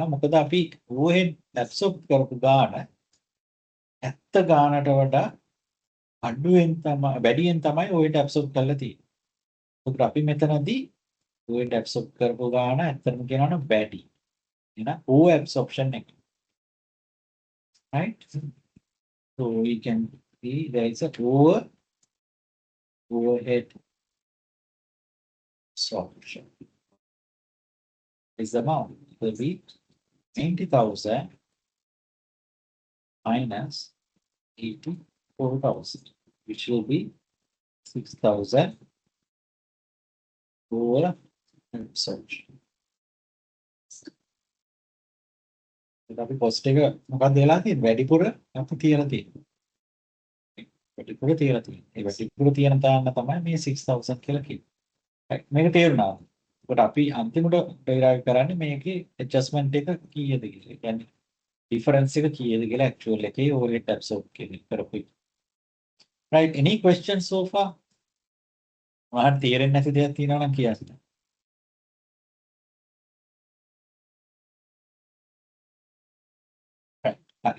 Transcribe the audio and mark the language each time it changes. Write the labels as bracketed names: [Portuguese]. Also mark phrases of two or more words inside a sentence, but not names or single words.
[Sinhala] මොකද අපි [English] overhead absorb [Sinhala] කරපු ගාන ඇත්ත ගානට වඩා අඩුවෙන් තමයි වැඩියෙන් තමයි [English] overhead absorb [Sinhala] කරලා තියෙන්නේ. ඒකට අපි මෙතනදී [English] overhead absorb [Sinhala] කරපු ගාන ඇත්තටම කියනවා නම් වැඩි. එහෙනම් [English] over absorption [Sinhala] එක. Right? [English] So we can see there is a overhead absorption. Is the amount will be 90,000 minus 84,000, which will be 6,000 over absorption. [Sinhala] අපි cost එක මොකක්ද වෙලා තියෙන්නේ? වැඩිපුර අපි තියලා තියෙන්නේ. වැඩිපුර තියලා තියෙන්නේ. ඒ වැඩිපුර තියන තාන්න තමයි මේ 6,000 කියලා කියන්නේ. Right? මේක තේරුණා. ඒකට අපි අන්තිමට derive කරන්නේ මේකේ adjustment එක කීයද කියලා. ඒ කියන්නේ difference එක කීයද කියලා actual එකේ [English] overhead absorb [Sinhala] කරපු. [English] Right? Any questions so far? [Sinhala] මහත් තේරෙන්නේ නැති දෙයක් තියෙනවා නම් කියන්න. Right. හරි.